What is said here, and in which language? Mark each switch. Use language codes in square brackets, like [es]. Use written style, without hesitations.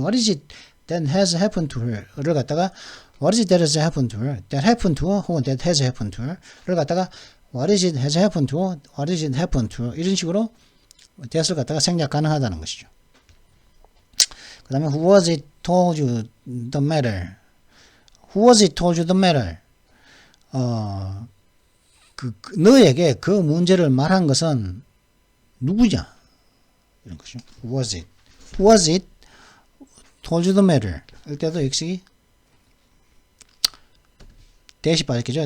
[en] What is it that has happened to her? [ko] 를 갖다가 [en] What is it that has happened to her? That happened to her 혹은 that has happened to her? [ko] 를 갖다가 [en] What is it has happened to her? What is it happened to her? [ko] 이런 식으로 that을 갖다가 생략 가능하다는 것이죠. 그 다음에 [en] Who was it told you the matter? Who was it told you the matter? [ko] 너에게 그 문제를 말한 것은 누구냐? 이런 것이죠. [en] Who was it? Who was it told you the matter? [ko] 일 때도 역시 that이 빠졌겠죠.